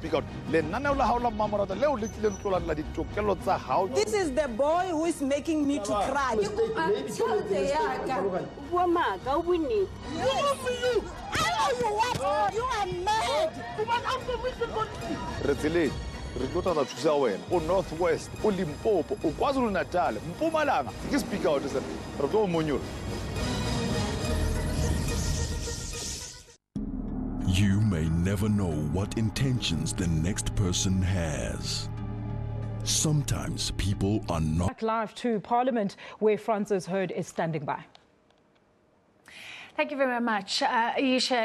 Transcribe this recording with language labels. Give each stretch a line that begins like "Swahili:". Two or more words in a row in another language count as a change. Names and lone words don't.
English: boy who is making me to cry. You are mad.
Tswana: re tlo tla thusa wena o North West o Limpopo o KwaZulu-Natal Mpumalanga ke
English: speak out
Tswana: se re tlo monyola.
English: You may never know what intentions the next person has. Sometimes people are not. Back live to Parliament, where Francis Hurd is standing by. Thank you very much, Aisha.